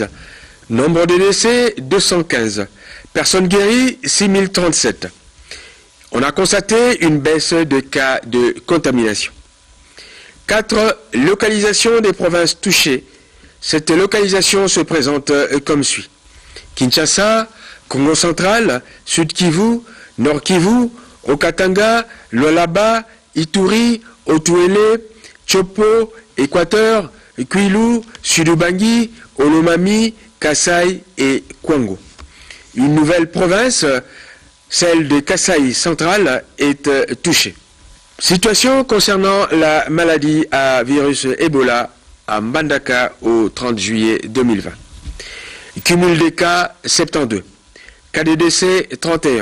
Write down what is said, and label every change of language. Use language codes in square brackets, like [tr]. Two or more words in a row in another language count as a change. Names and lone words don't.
[fr] Nombre de décès, 215. Personnes guéries, 6037. On a constaté une baisse de cas de contamination. 4. Localisation des provinces touchées. Cette localisation se présente comme suit. Kinshasa, Congo central, Sud Kivu, Nord Kivu, Okatanga, Lualaba, Ituri, Otuele, Chopo, Équateur, Kwilu, Sud-Ubangi, Olomami, Kasai et Kwango. Une nouvelle province, celle de Kasai central, est touchée. Situation concernant la maladie à virus Ebola à Mbandaka au 30 juillet 2020. Cumul des cas 72. Cas de décès 31.